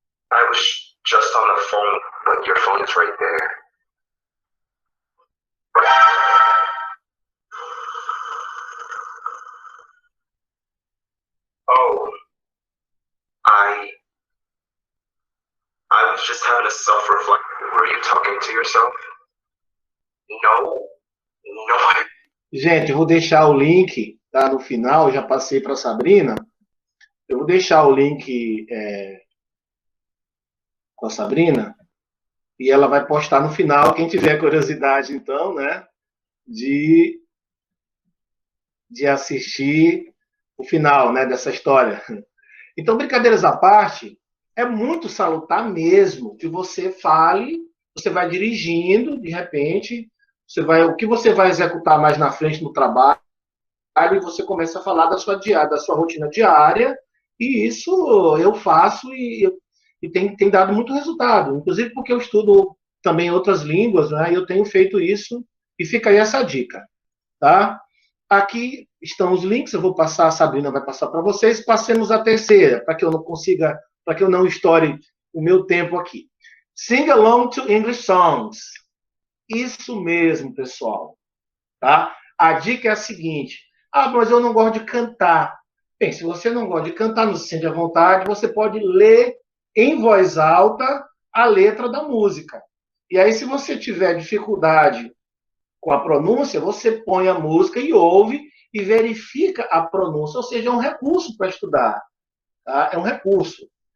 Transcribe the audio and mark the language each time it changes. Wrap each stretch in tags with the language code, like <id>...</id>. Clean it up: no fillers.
<en>I was just on the phone, but your phone is right there. Oh, I was just having a self-reflection. Were you talking to yourself? No.</en> <pt>Gente, eu vou deixar o link, tá, no final, eu já passei para a Sabrina. Eu vou deixar o link com a Sabrina e ela vai postar no final, quem tiver curiosidade, então, né, de assistir o final, né, dessa história. Então, brincadeiras à parte, é muito salutar mesmo que você fale, você vai dirigindo, de repente, o que você vai executar mais na frente no trabalho, e você começa a falar da sua rotina diária, e isso eu faço e tem dado muito resultado, inclusive porque eu estudo também outras línguas, né, e eu tenho feito isso, e fica aí essa dica, tá? Aqui estão os links, eu vou passar, a Sabrina vai passar para vocês, passemos a terceira, para que eu não estoure o meu tempo aqui.</pt> <en>Sing along to English songs.</en> <pt>Isso mesmo, pessoal, tá? A dica é a seguinte: mas eu não gosto de cantar. Bem, se você não gosta de cantar, não se sente à vontade, você pode ler em voz alta a letra da música. E aí, se você tiver dificuldade com a pronúncia, você põe a música e ouve e verifica a pronúncia, ou seja, é um recurso para estudar, tá? É um recurso.</pt>